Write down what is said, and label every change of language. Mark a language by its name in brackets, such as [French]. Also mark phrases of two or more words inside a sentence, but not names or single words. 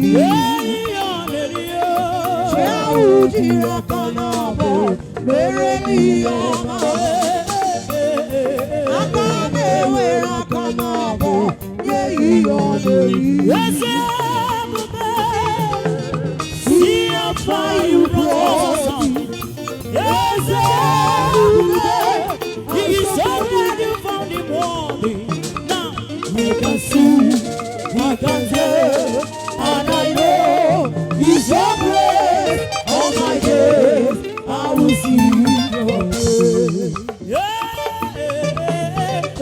[Igbo] Nye ya ihe ọ na-eri, oh. Jehova ji aka n'abọ, Mere m ihe ọma. Aka m ewere aka m abụọ nye ihe ọ na-eri. Eze ebube, [English] see how far you brought us. [Igbo] Eze ebube, [English] he is already found him worthy. Now we can see, we can say, And I know it's your grace, all my days, I will see your grace. Yeah, yeah, yeah.